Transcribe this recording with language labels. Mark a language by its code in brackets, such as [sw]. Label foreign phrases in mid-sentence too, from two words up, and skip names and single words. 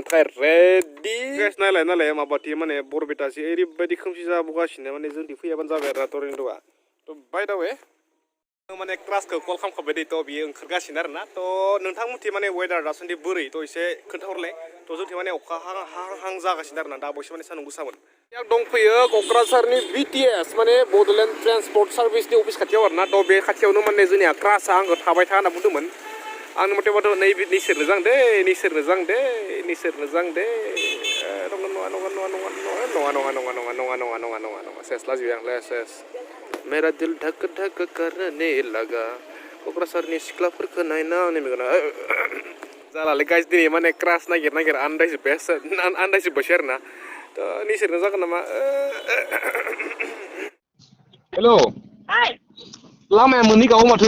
[brx] थाखाय रेडि नायलाय माबाथि माने बरपेटासि ओरैबायदि खोमसि जाबोगासिनो माने जोंदि फैयाबानो जाबाय आरोना टरेन्ट'आ थ' [en] by the way [brx] माने क्लासखौ कल खालामखाबाय दै थ' बियो ओंखारगासिनो आरोना थ' नोंथांमोनथि माने वेदार दासान्दि बोरै थ' एसे खोन्थाहरलाय थ' जोंथि माने अखा हां जागासिनो आरोना दा बावैसो माने सान्दुं गोसामोन आं दंफैयो क'क्राझारनि BTS माने बड'लेण्ड ट्रेन्सपर्ट सार्भिसनि अफिस खाथियाव आरोना थ' बे खाथियावनो माने जोंनिया क्लासआ आंखौ थाबाय था होनना बुंदोंमोन आंनि मथेबाथ' निसोरनो जां दे नङा सेस लाजिबाय आं सेस [hi] मेरा दिल धक धक करने लगा [brx] क'क्राझारनि सिख्लाफोरखौ नायनानै मेगना जालालै गाइस दिनै माने क्रास नागिर आन्दायजोब्बायसै आरोना थ' निसोरनो जागोन नामा हेल' लामाया मोननै गावो माथो